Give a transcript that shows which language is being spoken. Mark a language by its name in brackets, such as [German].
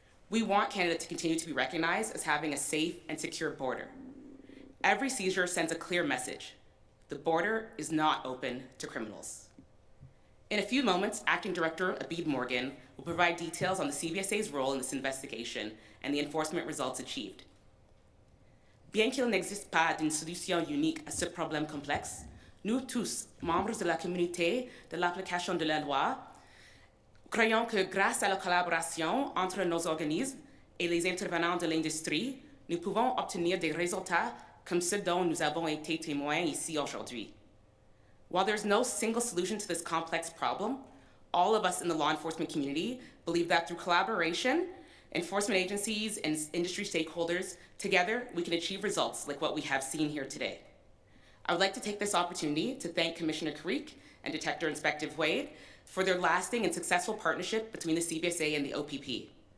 [English] We want Canada to continue to be recognized as having a safe and secure border. Every seizure sends a clear message. The border is not open to criminals. In a few moments, Acting Director Abid Morgan will provide details on the CBSA's role in this investigation and the enforcement results achieved. [French] Bien qu'il n'existe pas d'une solution unique à ce problème complexe, nous tous, membres de la communauté de l'application de la loi, croyons que grâce à la collaboration entre nos organismes et les intervenants de l'industrie, nous pouvons obtenir des résultats comme ceux dont nous avons été témoins ici aujourd'hui. [English] While there's no single solution to this complex problem, all of us in the law enforcement community believe that through collaboration, enforcement agencies and industry stakeholders, together we can achieve results like what we have seen here today. I would like to take this opportunity to thank Commissioner Creek and Detective Inspector Wade for their lasting and successful partnership between the CBSA and the OPP.